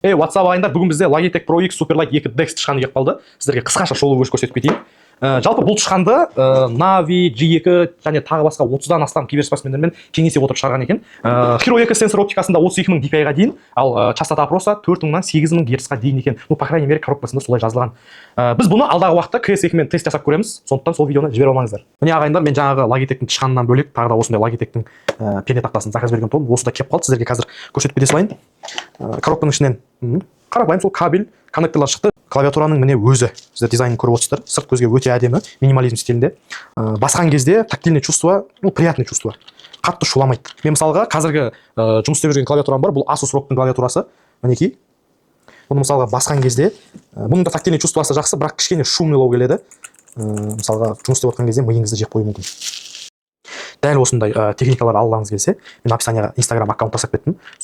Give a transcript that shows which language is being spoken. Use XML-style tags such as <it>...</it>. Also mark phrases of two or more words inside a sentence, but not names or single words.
<kk>WhatsApp ағайындар, бүгін бізде Logitech Pro X Superlight 2 Dex тышқаны келіп қалды. Сіздерге қысқаша шолу көрсетіп кетейін. Жалпы бұл тышқанды Navi, G2 және тағы басқа 30-дан астам киберспортсмендермен кеңесе отырып шығарған екен. Hero 2 сенсор оптикасында 32.000 dpi-ға дейін, ал</kk> <ru>частота проса</ru> <kk>4000-нан 8000 Гц-қа дейін екен.</kk> <ru>Ну, по крайней мере,</ru> <kk>коробкасында солай жазылған. Біз бұны алдағы уақытта CS2-мен тест жасап көреміз. Сондықтан сол видеоны жібере алмаңыздар. Міне ағайындар, мен жаңағы Logitech-тің тышқанынан бөлек тағы да осындай Logitech-тің перне тақтасын заказ берген тұғым. Осы да келіп қалды. Сіздерге қазір көрсетіп кете салайын. Коробканың ішінен қарапайым сол кабель, коннекторлар шықты. Клавиатураның міне өзі. Сіздер дизайнын көріп отырсыздар. Сырт көзге өте әдемі, минимализм стилінде. Басқан кезде</kk> <ru>тактильное чувство, приятное чувство.</ru> <kk>Қатты шуламайды. Мен мысалға қазіргі жұмыс істеп жүрген клавиатурам бар. Бұл Asus ROG-тың клавиатурасы. Мінекей. Бұны мысалға басқан кезде, бұның да</kk> <ru>тактильное чувствосы</ru> <kk>жақсы, бірақ кішкене шумныйлау келеді. Мысалға жұмыс істеп отқан кезде миыңызды жеп қоюы мүмкін. Дәл осындай техникалар алғыңыз келсе, мен описанияға Instagram аккаунт жасап кеттім.</kk>